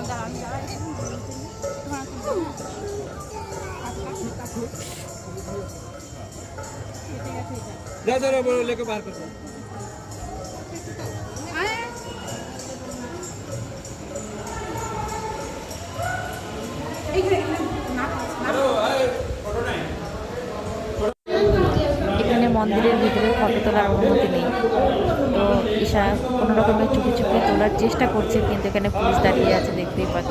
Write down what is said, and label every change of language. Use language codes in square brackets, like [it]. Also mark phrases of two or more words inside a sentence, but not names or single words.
[hi] जा जा रे बोलो लेके बाहर कर दो। [bn] এখানে মন্দিরের ভিতরে ফটো তোলার অনুমতি নেই, তো ঈশা কোনো রকমের চুপি চুপি তোলার চেষ্টা করছে, কিন্তু এখানে পুলিশ দাঁড়িয়ে আছে, দেখতেই পাচ্ছ।